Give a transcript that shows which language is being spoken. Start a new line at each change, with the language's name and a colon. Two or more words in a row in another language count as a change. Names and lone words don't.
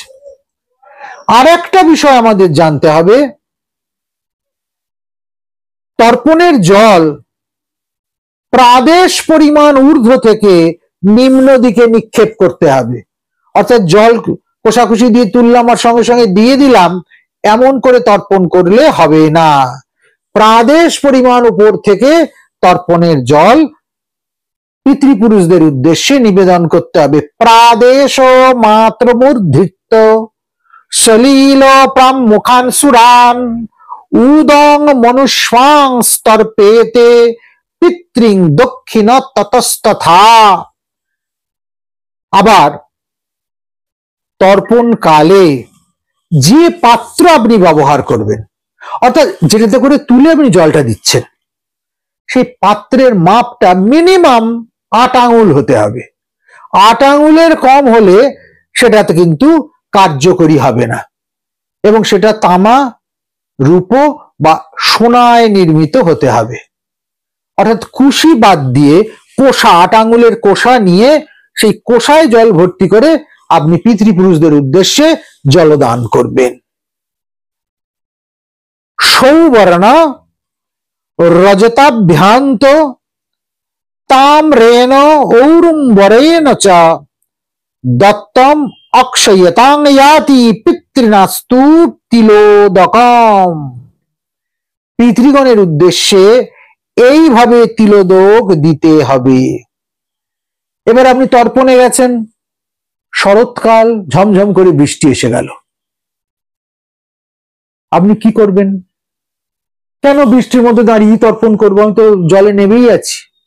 Bangla: আর একটা বিষয় আমাদের জানতে হবে, তর্পণের জল প্রাদেশ পরিমাণ ঊর্ধ্ব থেকে নিম্ন দিকে নিক্ষেপ করতে হবে। অর্থাৎ জল কোষাকুষি দিয়ে তুললাম আর সঙ্গে সঙ্গে দিয়ে দিলাম, এমন করে তর্পণ করলে হবে না। প্রাদেশ পরিমাণ উপর থেকে তর্পণের জল পিতৃপুরুষদের উদ্দেশ্যে নিবেদন করতে হবে।
Sanskrit: প্রাদেশ মাত্রমূর্ধিত সলীল প্রামুখান সুরান উদং মনুষ্বাং স্তর্পেতে পিতৃং দক্ষিণ ততস্তথা।
Bangla: আবার তর্পণ কালে যে পাত্র আপনি ব্যবহার করবেন, অর্থাৎ যেটাতে করে তুলে আপনি জলটা দিচ্ছেন, সেই পাত্রের মাপটা মিনিমাম 8 আঙুল হতে হবে। 8 আঙুলের কম হলে সেটাতে কিন্তু কার্যকরী হবে না, এবং সেটা তামা, রূপ বা সোনায় নির্মিত হতে হবে। অর্থাৎ কুশি বাদ দিয়ে কোষা, 8 আঙুলের কোষা নিয়ে সেই কোষায় জল ভর্তি করে আপনি পিতৃপুরুষদের উদ্দেশ্যে জলদান করবেন।
Sanskrit: সৌবর্ণ রজতাভ্যান্ত তাম্রেণ ঔরুম্বরেণ চ দত্তম অক্ষয়তাং ইয়াতি পিতৃনাস্তু তিলোদকম।
Bangla: পিতৃগণের উদ্দেশ্যে এইভাবে তিলোদক দিতে হবে। এবার আপনি তর্পণে গেছেন, শরৎকাল, ঝমঝম করে বৃষ্টি এসে গেল, আপনি কি করবেন? কেন বৃষ্টির মধ্যে দাঁড়িয়ে তর্পণ করবো, আমি তো জলে নেমেই আছি?